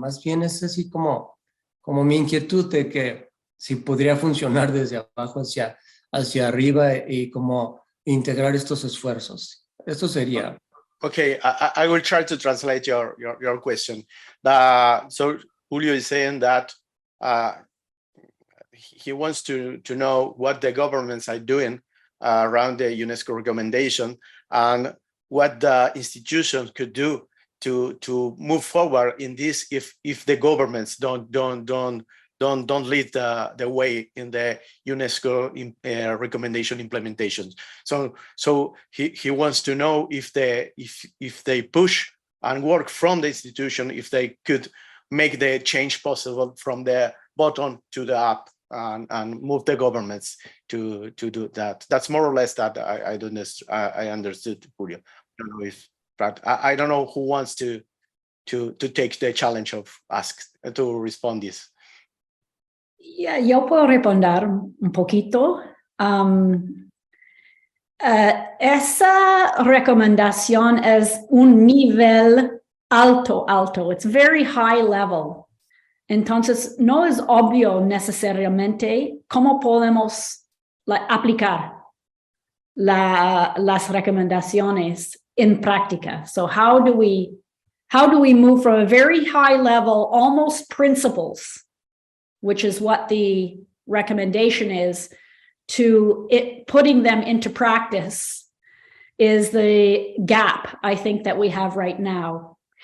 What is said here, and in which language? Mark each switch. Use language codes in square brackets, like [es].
[es] Más bien es así como mi inquietud de que si podría funcionar desde abajo hacia arriba y como integrar estos esfuerzos. Esto sería. [en] Okay, I will try to translate your question. So Julio is saying that he wants to know what the governments are doing around the UNESCO recommendation and what the institutions could do to move forward in this if the governments don't lead the way in the UNESCO recommendation implementation. So he wants to know if they push and work from the institution, if they could make the change possible from the button to the app and move the governments to do that. That's more or less that I understood, Julio. I don't know if, but I don't know who wants to take the challenge of to respond this. [es] Yeah, yo puedo responder un poquito. Esa recomendación es un nivel alto. [en] It's very high level. [es] Entonces, no es obvio necesariamente cómo podemos aplicar las recomendaciones en práctica. [en] So how do we move from a very high level, almost principles, which is what the recommendation is, to it putting them into practice is the gap, I think, that we have right now.